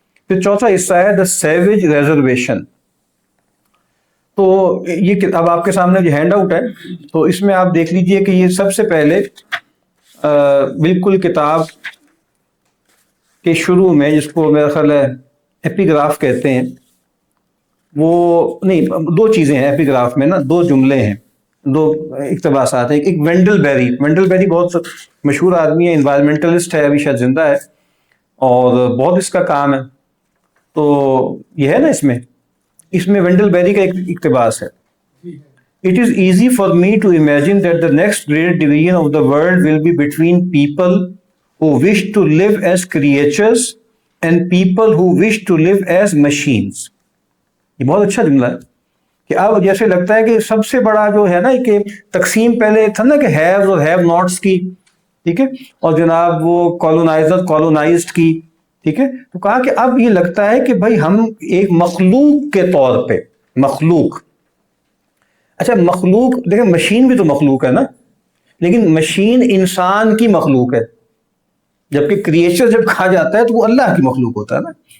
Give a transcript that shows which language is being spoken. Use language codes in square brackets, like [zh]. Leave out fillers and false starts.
[ur] پھر چوتھا حصہ ہے دا سیویج ریزرویشن. تو یہ اب آپ کے سامنے جو ہینڈ آؤٹ ہے تو اس میں آپ دیکھ لیجئے کہ یہ سب سے پہلے بالکل کتاب کے شروع میں، جس کو میرا خیال ہے ایپیگراف کہتے ہیں، وہ نہیں، 2 چیزیں ہیں ایپیگراف میں نا، 2 جملے ہیں، 2 اقتباسات ہیں. ایک وینڈل بیری بہت مشہور آدمی ہے، انوائرمنٹلسٹ ہے، ابھی شاید زندہ ہے، اور بہت اس کا کام ہے. تو یہ ہے نا اس میں وینڈل بیری کا ایک اقتباس ہے. [en] It is easy for me to imagine that the next great division of the world will be between people who wish to live as creatures and people who wish to live as machines. [ur] یہ بہت اچھا جملہ ہے کہ اب جیسے لگتا ہے کہ سب سے بڑا جو ہے نا کہ تقسیم پہلے تھا نا کہ ہیوز اور ہیو ناٹس کی، ٹھیک ہے، اور جناب وہ کالونائزر کالونائزڈ کی، ٹھیک ہے. تو کہا کہ اب یہ لگتا ہے کہ بھائی ہم ایک مخلوق کے طور پہ، مخلوق، اچھا مخلوق دیکھیں مشین بھی تو مخلوق ہے نا، لیکن مشین انسان کی مخلوق ہے، جبکہ کریچر جب کہا جاتا ہے تو وہ اللہ کی مخلوق ہوتا ہے نا.